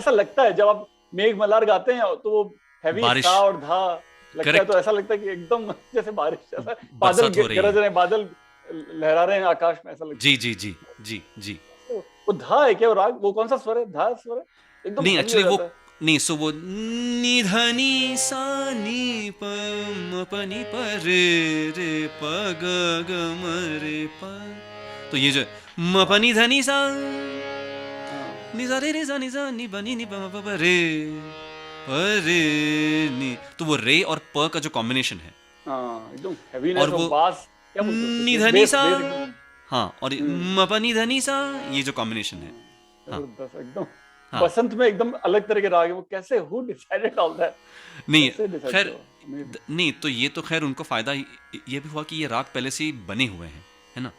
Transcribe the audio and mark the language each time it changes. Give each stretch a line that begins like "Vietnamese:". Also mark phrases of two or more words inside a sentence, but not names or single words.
Hindi: ऐसा लगता है जब आप मेघ मल्हार गाते हैं तो वो हैवी बारिश, सा और धा लगता है, तो करेक्ट, ऐसा लगता है कि एकदम जैसे बारिश, जैसा बादल बरसात हो रही गरज है। रहे हैं, बादल लहरा रहे हैं आकाश में, ऐसा लगता जी है। जी जी जी जी। वो धा है क्या, वो राग, वो कौन सा स्वर है, धा स्वर है, एकदम नहीं, हैवी हो एक्चुअली वो जाता है। नहीं, सो वो नी ध नी सा नी प म प नी प रे रे प ग ग म रे प, तो ये जो म प नी ध नी सा हाँ नी सा रे रे सा नी सा नी प नी नी प म प प रे प रे नी, तो वो रे और प का जो कॉम्बिनेशन है, हाँ एकदम और हैवीनेस और वो बास, क्या बोलते हैं नी उसको, ध नी बेस सा, बेस एकदम। हाँ, और म प नी ध नी सा, ये जो कॉम्बिनेशन है। हाँ जबरदस्त एकदम। हाँ। बसंत में एकदम अलग तरह के राग है, वो कैसे,
English: who decided all that,
Hindi: नहीं, कैसे डिसाइड खैर, किया? अमेजिंग। नहीं तो ये तो खैर उनको फायदा ये भी हुआ कि ये राग पहले से ही बने हुए हैं, है ना?